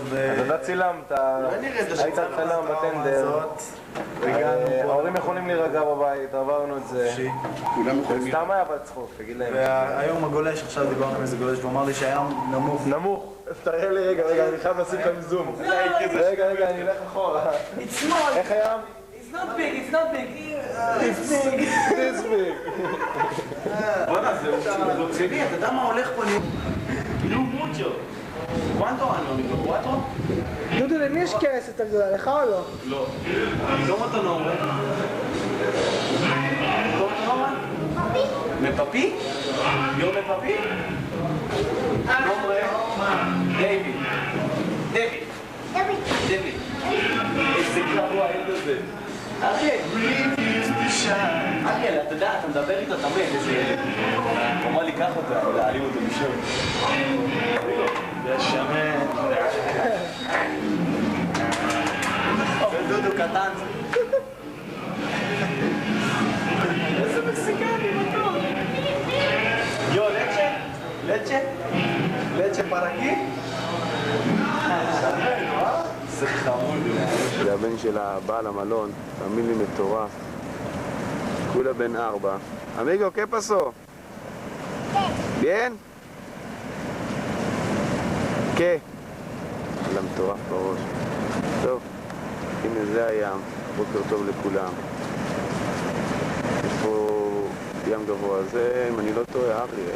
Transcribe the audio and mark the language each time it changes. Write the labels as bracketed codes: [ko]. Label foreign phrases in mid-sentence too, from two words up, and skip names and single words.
[he] אז אתה צילמת, היית צלם בטנדר. ההורים יכולים להירגע בבית, עברנו את זה. כולם יכולים... סתם היה בצחוק, תגיד להם. והיום הגולש, עכשיו דיברנו עם איזה גולש, והוא אמר לי שהים נמוך. נמוך. תראה לי, רגע, אני חייב לשים כאן זום. רגע, אני אלך אחורה. [en] It's small. [he] איך הים? [en] It's not big, it's not big. It's big. This big. [he] בוא'נה, זה רציני, אתה יודע מה הולך פה? כאילו מוצ'ו. [es] ¿Cuánto años, amigo? ¿4? [he] דודו, למי יש כרס יותר גדולה, לך או לא? לא. [es] ¿Cómo tu nombre? ¿Cómo tu nombre? ¿Me papi? ¿Yo me papi? ¿Nombre? David. David. [he] איזה קרוע אין לזה. אריאל, אתה יודע, אתה מדבר איתו תמיד, איזה ילד. הוא אמר לי, קח אותו, להעלים אותו משם. זה שמן. דודו קטן. איזה מקסיקני, מתוק. יו, לצ'ה? לצ'ה פרקי? זה חמוד. זה הבן של הבעל המלון, תאמין לי מטורף. כולה בן 4. אמיגו, [es] ¿qué pasó? bien? ¿qué? [he] אללה מטורף בראש. טוב, הנה זה הים, בוקר טוב לכולם. יש פה ים גבוה, זה, אם אני לא טועה, אריאל.